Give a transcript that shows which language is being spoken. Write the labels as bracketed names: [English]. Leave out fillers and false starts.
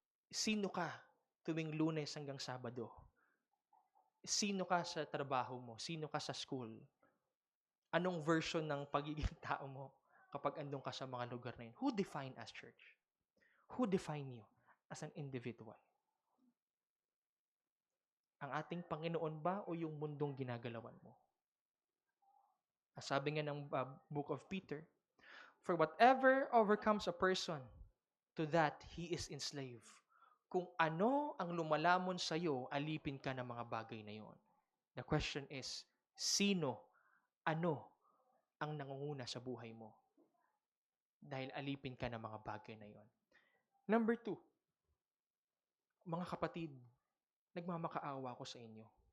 [Filipino] Sino ka tuwing Lunes hanggang Sabado? Sino ka sa trabaho mo? Sino ka sa school? Anong version ng pagiging tao mo kapag andun ka sa mga lugar na yun? [English] Who define us, church? Who define you as an individual? [Filipino] Ang ating Panginoon ba o yung mundong ginagalawan mo? Sabi nga ng [English] book of Peter, for whatever overcomes a person, to that he is enslaved. [Filipino] kung ano ang lumalamon sa iyo, alipin ka ng mga bagay na yon. [English] The question is, [Filipino] sino, ano ang nangunguna sa buhay mo? Dahil alipin ka ng mga bagay na yon. Number 2, mga kapatid, nagmamakaawa ko sa inyo.